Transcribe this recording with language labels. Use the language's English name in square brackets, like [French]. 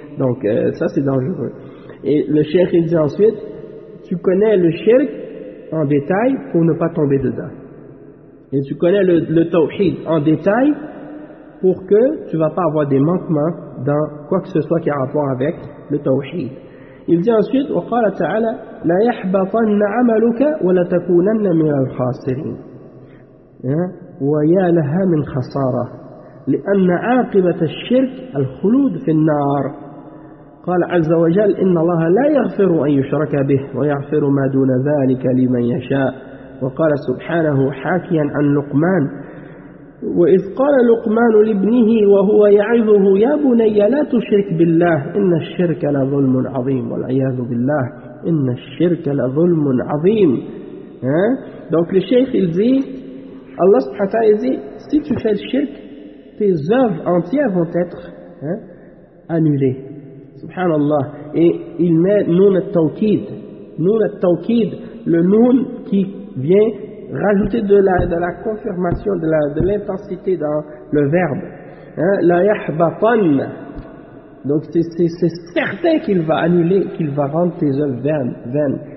[French] Donc, ça, c'est dangereux. Et le shirk, il dit ensuite, tu connais le shirk en détail pour ne pas tomber dedans. Et tu connais le tawhid en détail pour que tu ne vas pas avoir des manquements dans quoi que ce soit qui a rapport avec le tawhid. Il dit ensuite, [Arabic] وَقَالَ تَعَالَى لَا يَحْبَطَنَّ عَمَلُكَ وَلَا تَكُونَنَّ مِنَ الْخَاسِرِينَ وَيَا لَهَا مِنْ خَسَارَةٍ لِأَنَّ عَاقِبَةَ الشِّرْكِ الْخُلُودُ فِي النَّارِ قال عز وجل إن الله لا يغفر أن يشرك به ويغفر ما دون ذلك لمن يشاء وقال سبحانه حاكيا عن لقمان وإذ قال لقمان لابنه وهو يعظه يا بني لا تشرك بالله إن الشرك لظلم عظيم والعياذ بالله إن الشرك لظلم عظيم دونك للشيخ يزي الله سبحانه يزي [French] si tu fais le shirk, tes œuvres entières vont être annulées. Subhanallah. Et il met Noun al-Tawqid. Noun al-Tawqid, le Noun qui vient rajouter de la confirmation, de l'intensité dans le verbe. La yahbatan. Donc c'est certain qu'il va annuler, qu'il va rendre tes œuvres vaines.